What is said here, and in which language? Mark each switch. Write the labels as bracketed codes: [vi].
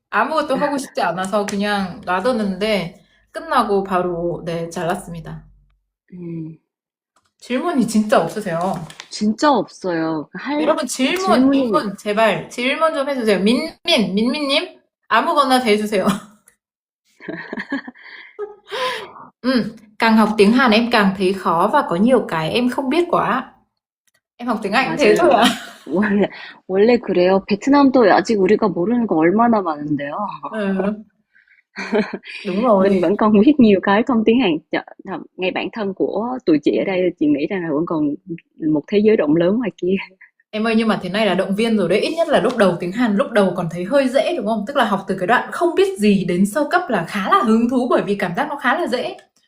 [ko] 아무것도 하고 싶지 않아서 그냥 놔뒀는데 끝나고 바로 네, 잘랐습니다. 음, 질문이 진짜 없으세요. 진짜 없어요. 여러분 질문이, 제발 질문 좀 해주세요. 민민님 아무거나 대주세요. [vi] Càng học tiếng Hàn em càng thấy khó và có nhiều cái em không biết quá. Em học tiếng Anh thế thôi [ko] 맞아요. [vi] à? [ko] 원래 그래요. 베트남도 아직 우리가 모르는 거 얼마나 많은데요. [vi] Ừ, đúng Mình rồi. vẫn còn biết nhiều cái không tiếng Hàn. Ngay bản thân của tụi chị ở đây, chị nghĩ rằng là vẫn còn một thế giới rộng lớn ngoài kia. Em ơi nhưng mà thế này là động viên rồi đấy. Ít nhất là lúc đầu tiếng Hàn lúc đầu còn thấy hơi dễ đúng không? Tức là học từ cái đoạn không biết gì đến sơ cấp là khá là hứng thú bởi vì cảm giác nó khá là dễ.